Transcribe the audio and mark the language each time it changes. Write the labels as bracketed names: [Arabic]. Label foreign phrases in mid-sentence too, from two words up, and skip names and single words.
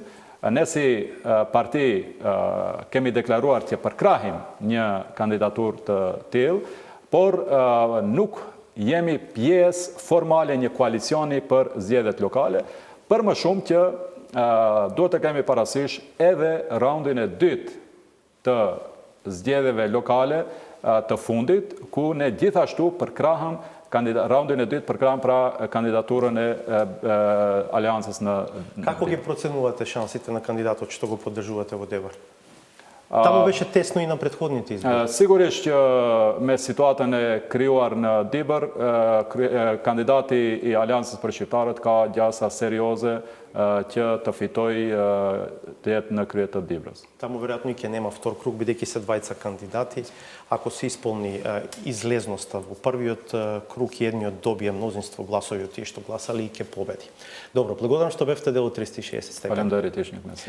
[Albanian] Ne si parti kemi deklaruar që përkrahim një kandidatur të tillë, por nuk jemi pjesë formale një koalicioni për zgjedhjet lokale, për më shumë që duhet të kemi parasysh edhe raundin e dytë të zgjedhjeve lokale të fundit, ku ne gjithashtu përkrahëm raundin e dytë përkrahëm pra kandidaturën e Aleancës në [Macedonian] Како ги проценувате шансите на кандидатот што го поддржувате во Дебар? Таму беше тесно и на претходните избори. [Albanian] Sigurisht që me situatën e krijuar në Dibër, kandidati i Aleancës për Shqiptarët ka gjasa serioze që të fitojë të jetë në krye të Dibrës. [Macedonian] Таму веројатно и ќе нема втор круг, бидејќи се двајца кандидати. Ако се исполни излезноста во првиот круг и едниот добие мнозинство гласови од тие што гласали и ќе победи. Добро, благодарам што бевте дел од 360 степени. [Albanian] Faleminderit, ish një kënaqësi.